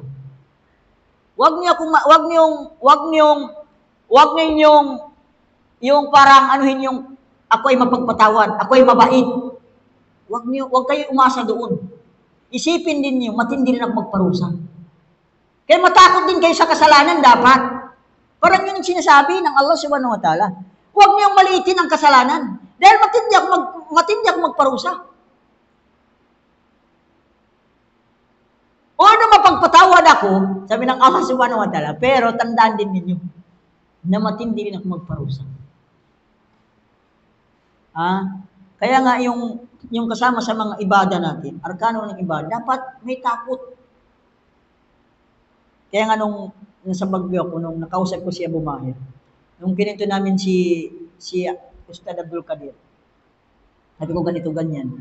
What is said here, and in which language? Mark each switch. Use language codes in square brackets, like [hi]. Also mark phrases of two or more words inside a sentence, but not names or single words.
[tl] Wag niyo yung parang anuhin yung ako ay mapagpatawad, ako ay mabait. Wag kayo umasa doon. Isipin din niyo, matindi rin ako magparusa. Kaya matakot din kayo sa kasalanan dapat. Parang yun yung sinasabi ng Allah [ar] سبحانه وتعالى. [tl] Huwag niyong maliitin ang kasalanan. Dahil matindi ako magparusa. O ano mapagpatawad ako, sabi ng Allah [ar] سبحانه وتعالى, [tl] pero tandaan din ninyo na matindi rin ako magparusa. Kaya nga yung kasama sa mga ibada natin, arkano ng ibada, dapat may takot. Kaya nga nung nasa Baguio ako, nung nakausap ko si Abu Mahir, nung kininto namin si Ustad Abdul Qadir, sabi ko ganito, ganyan.